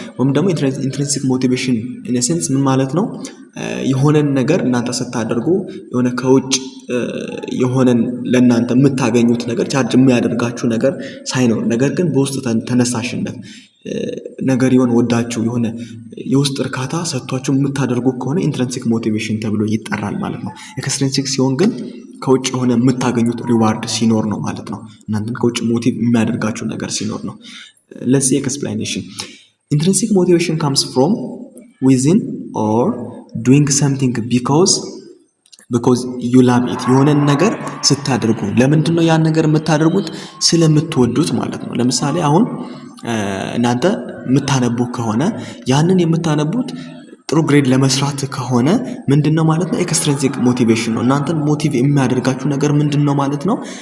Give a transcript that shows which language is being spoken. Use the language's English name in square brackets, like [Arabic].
[Amharic] ወይም ደግሞ ኢንትሪንሲክ ሞቲቬሽን ኢን ሴንስ ምን ማለት ነው? የሆነን ነገር እናንተ ስታደርጉ የሆነ ከውጭ የሆነን ለእናንተ የምታገኙት ነገር ቻርጅ የሚያደርጋችሁ ነገር ሳይኖር፣ ነገር ግን በውስጥ ተነሳሽነት ነገር የሆነ ወዳችሁ የሆነ የውስጥ እርካታ ሰጥቷችሁ የምታደርጉ ከሆነ ኢንትሪንሲክ ሞቲቬሽን ተብሎ ይጠራል ማለት ነው። ኤክስትሪንሲክ ሲሆን ግን ከውጭ የሆነ የምታገኙት ሪዋርድ ሲኖር ነው ማለት ነው። እናንተን ከውጭ ሞቲቭ የሚያደርጋችሁ ነገር ሲኖር ነው። [English] let's see explanation. Intrinsic motivation comes from within or doing something because you love it. [Amharic] የሆነን ነገር ስታደርጉ ለምንድን ነው ያን ነገር የምታደርጉት? ስለምትወዱት ማለት ነው። ለምሳሌ አሁን እናንተ የምታነቡ ከሆነ ያንን የምታነቡት ጥሩ ግሬድ ለመስራት ከሆነ ምንድነው ማለት ነው? ኤክስትሪንሲክ ሞቲቬሽን ነው። እናንተን ሞቲቭ የሚያደርጋችሁ ነገር ምንድነው ማለት ነው?